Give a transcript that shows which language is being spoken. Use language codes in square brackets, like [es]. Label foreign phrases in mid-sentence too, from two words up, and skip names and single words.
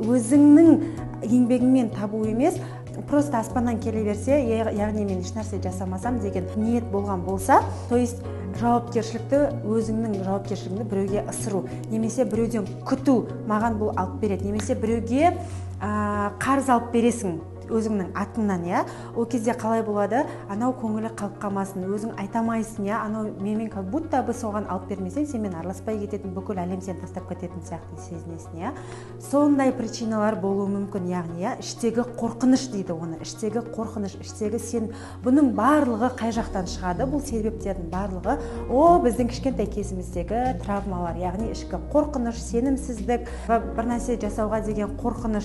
[kk] өзіңнің еңбегіңмен табу емес, просто аспаннан келе берсе, яғни мен ешнәрсе жасамасам деген ниет болған болса, [ru] то есть [kk] жауапкершілікті, өзіңнің жауапкершілігіңді біреуге ысыру, немесе біреуден күту, маған бұл алып береді, немесе біреуге қарыз алып бересің өзіңнің атыңнан, я? Ол кезде қалай болады? Анау көңілі қалып қалмасын, өзің айтамайсың, я? Анау менімен [ru] как будто бы [kk] соған алып бермесең, сенімен араласпай кететін, бүкіл әлем сені тастап кететін сияқты сезінесің, я? Сондай причиналар болуы мүмкін, яғни, я? Іштегі қорқыныш дейді оны, іштегі қорқыныш, іштегі сен, бұның барлығы қай жақтан шығады? Бұл себептердің барлығы, біздің кішкентай кезіміздегі травмалар, яғни ішкі қорқыныш, сенімсіздік, бір нәрсе жасауға деген қорқыныш, я?